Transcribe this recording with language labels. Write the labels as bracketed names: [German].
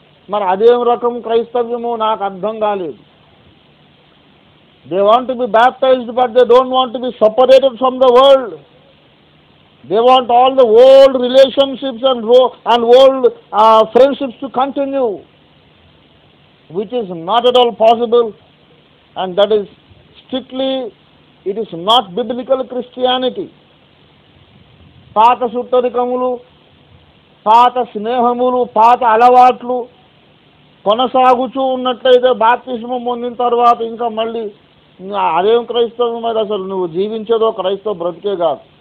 [Telugu] మరి అదేం రకం క్రైస్తవ్యమో నాకు అర్థం కాలేదు. [English] They want to be baptised but they don't want to be separated from the world. They want all the old relationships and old friendships to continue. which is not at all possible, and that is strictly, it is not biblical Christianity. [Telugu] పాత సుట్టరికములు, పాత స్నేహములు, పాత అలవాట్లు కొనసాగుతూ ఉన్నట్లయితే బాప్తిస్మం పొందిన తర్వాత ఇంకా మళ్ళీ అదేం క్రైస్తవం? మరి అసలు నువ్వు జీవించేదో క్రైస్తవ బ్రతికే కాదు.